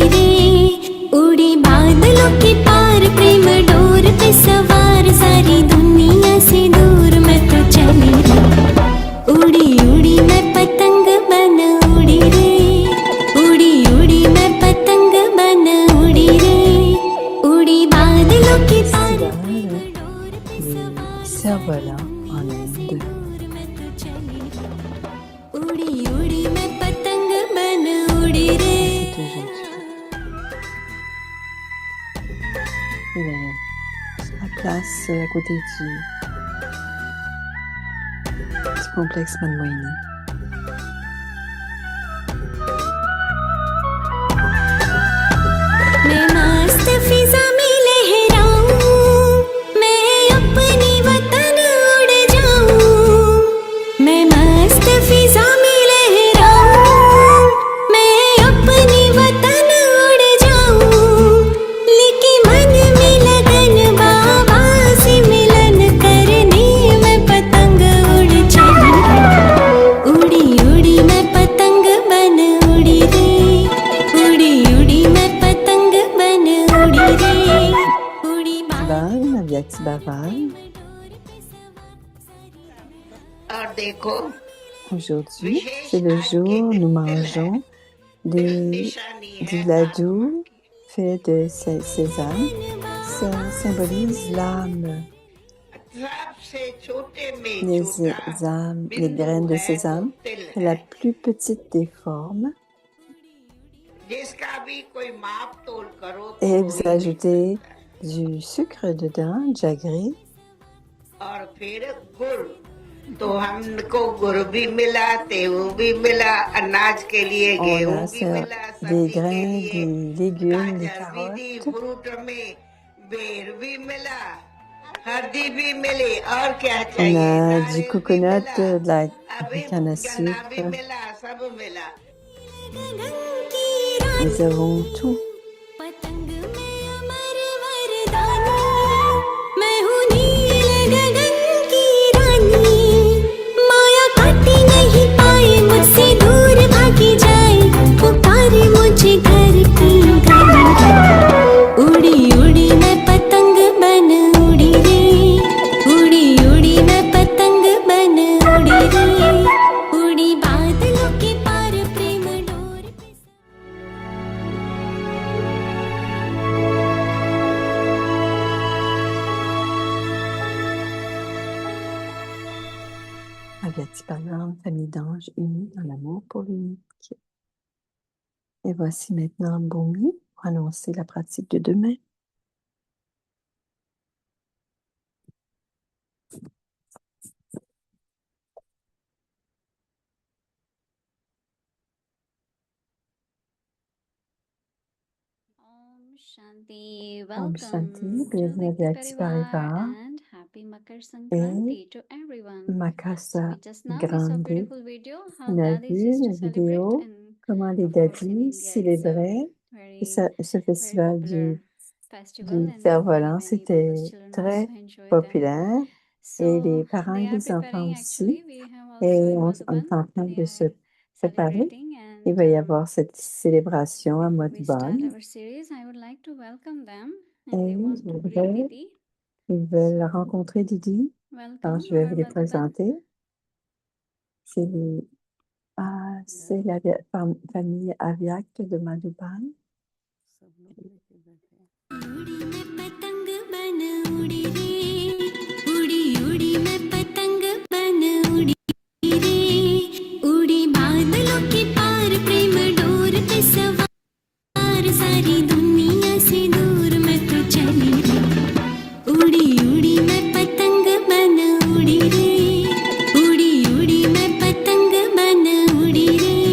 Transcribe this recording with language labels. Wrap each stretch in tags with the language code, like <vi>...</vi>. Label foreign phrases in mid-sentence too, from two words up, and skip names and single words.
<hi>रे उड़ी बादलों के पार प्रेम डोर पे सवार सारी दुनिया से दूर मैं तो चली रे उड़ी उड़ी मैं पतंग बन उड़ी रे उड़ी उड़ी मैं पतंग बन उड़ी रे उड़ी बादलों के पार प्रेम डोर पे सवार</hi> <fr>Cerf-volant en Inde. उड़ी उड़ी मैं पतंग बन उड़ी रे C'est aujourd'hui. Il est à place à côté du complexe Manmohini.</fr> <hi>मैं मस्त फिजा में लहराऊं मैं अपनी वतन उड़ जाऊं मैं मस्त फिजा में लहराऊं मैं अपनी वतन उड़ जाऊं लेकिन मन में लगन बाबा से मिलन करने मैं पतंग उड़ चली उड़ी उड़ी मैं पतंग बन उड़ी रे उड़ी उड़ी मैं पतंग बन उड़ी रे उड़ी Bhavan, Avyakti Bhavan. और देखो</hi> <fr>Aujourd'hui, c'est le jour où nous mangeons du ladou fait de sésame. ça symbolise l'âme,</fr> <hi>सबसे छोटे में</hi> <fr>les</fr> <hi>छोटा</hi> <fr>âmes, les</fr> <hi>बिंदु</hi> <fr>graines de</fr> <hi>है</hi> <fr>ces</fr> <hi>तो</hi> <fr>âmes.</fr> <hi>तिल</hi> <fr>C'est la</fr> <hi>है</hi> <fr>plus petite des formes.</fr> <hi>जिसका भी कोई माप तोल करो तो</hi> <fr>Et</fr> <hi>वो</hi> <fr>vous</fr> <hi>ही मिल</hi> <fr>ajoutez</fr> <hi>सकता है</hi> <fr>du sucre dedans, jaggery.</fr> <hi>और फिर गुड़ तो हमको गुड़ भी मिला तेऊ भी मिला अनाज के लिए</hi> <fr>On</fr> <hi>गेहूं</hi> <fr>a</fr> <hi>भी मिला</hi> <fr>des</fr> <hi>सब्जी के</hi> <fr>grains,</fr> <hi>लिए</hi> <fr>des légumes, des</fr> <hi>गाजर भी दी</hi> <fr>carottes.</fr> <hi>फ्रूट में बेर भी मिला हल्दी भी मिली और क्या</hi> <fr>On</fr> <hi>चाहिए</hi> <fr>a du</fr> <hi>नारियल भी</hi> <fr>coconut,</fr> <hi>मिला</hi> <fr>du</fr> <hi>अभी</hi> <fr>canne à</fr> <hi>गन्ना भी</hi> <fr>sucre.</fr> <hi>मिला सब मिला</hi> <fr>Nous avons tout.</fr> <hi>पतंग में अमर वरदानी मैं हूँ नील गगन की रानी माया काटी नहीं पाए मुझसे दूर भागी जाए पुकारे मुझे घर की घड़ी उड़ी उड़ी मैं पतंग बन उड़ी रे उड़ी उड़ी मैं पतंग बन उड़ी रे उड़ी बादलों के पार प्रेम डोर पे</hi> <fr>Avyatipalam, famille d'anges unis dans l'amour pour l'unique. Et voici maintenant Bhumi pour annoncer la pratique de demain.</fr> <hi>Om Shanti. Om</hi> <en>Welcome</en> <hi>Shanti,</hi> <en>to</en> <fr>bienvenue à Vikti</fr> <en>Vyakti Parivar</en> <fr>Parivar</fr> <en>and happy Makar</en> <fr>et</fr> <en>Sankranti to everyone. So Makasa just now we saw a</en> <fr>Grande.</fr> <en>beautiful video how</en> <fr>On a</fr> <en>Dadis</en> <fr>vu</fr> <en>used to</en> <fr>une</fr> <en>celebrate,</en> <fr>vidéo</fr> <en>and</en> <fr>comment les</fr> <en>of course in</en> <fr>dadis</fr> <en>India it's a</en> <fr>célébraient</fr> <en>very</en> <fr>ce festival</fr> <en>popular festival,</en> <fr>du</fr> <en>and</en> <fr>cerf-volant.</fr> <en>many</en> <fr>C'était</fr> <en>people's children</en> <fr>très</fr> <en>also enjoy them.</en> <fr>populaire et les</fr> <en>So</en> <fr>parents</fr> <en>they</en> <fr>et</fr> <en>are</en> <fr>les enfants</fr> <en>preparing,</en> <fr>aussi.</fr> <en>actually we have</en> <fr>Et</fr> <en>also in</en> <fr>on</fr> <en>Madhuban</en> <fr>est en train</fr> <en>they</en> <fr>de se</fr> <en>are</en> <fr>préparer.</fr> <en>celebrating,</en> <fr>Il</fr> <en>and</en> <fr>va y avoir cette célébration à</fr> <en>before we start</en> <fr>Madhuban.</fr> <en>our series I would like to welcome them,</en> <fr>Et</fr> <en>and they want</en> <fr>je</fr> <en>to greet</en> <fr>voudrais,</fr> <en>Didi.</en> <fr>ils veulent</fr> <en>So</en> <fr>rencontrer Didi. Alors,</fr> <en>welcome</en> <fr>je vais</fr> <en>our</en> <fr>vous les</fr> <en>Madhuban.</en> <fr>présenter. C'est la famille Aviak de Madhuban.</fr> <hi>सब लोग लेके बैठे हैं उड़ी मैं पतंग बन उड़ी रे उड़ी उड़ी मैं पतंग बन उड़ी रे उड़ी बादलों के पार प्रेम डोर पे सवार सारी दुनिया से दूर मैं तो चली रे उड़ी उड़ी मैं पतंग बन उड़ी रे उड़ी उड़ी मैं पतंग बन उड़ी रे</hi>